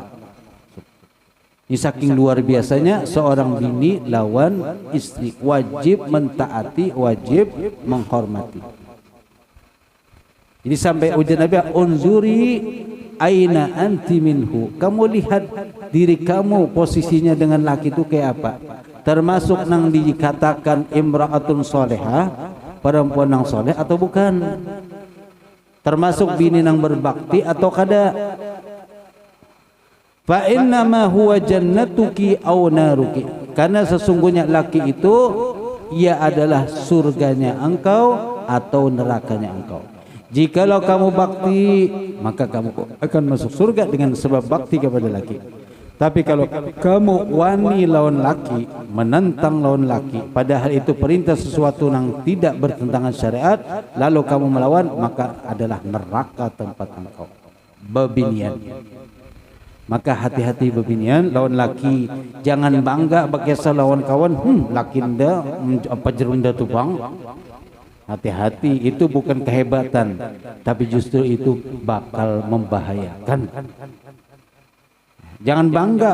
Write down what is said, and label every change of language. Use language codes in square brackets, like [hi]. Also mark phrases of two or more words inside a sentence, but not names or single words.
[id] Ini saking luar biasanya seorang bini lawan istri, wajib mentaati, wajib menghormati. Jadi sampai ujian Nabi, [ar] انظري أين أنت منه, [id] kamu lihat diri kamu posisinya dengan laki itu kayak apa. Termasuk nang dikatakan [ar] امرأة صالحة, [id] perempuan nang soleh atau bukan. Termasuk bini nang berbakti atau kada. [ar] فإنما هو جنتك أو نارك, [id] karena sesungguhnya laki itu ia adalah surganya engkau atau nerakanya engkau. Jikalau kamu bakti, maka kamu akan masuk surga dengan sebab bakti kepada laki. Tapi kalau kamu wani lawan laki, menentang lawan laki, padahal itu perintah sesuatu yang tidak bertentangan syariat, lalu kamu melawan, maka adalah neraka tempat engkau. Bebinian. [bjn] Maka hati-hati bebinian lawan laki, jangan bangga bakesa lawan kawan, laki nda apa jerunda tu bang. [id] Hati-hati, itu bukan kehebatan, tapi justru itu bakal membahayakan. Jangan bangga.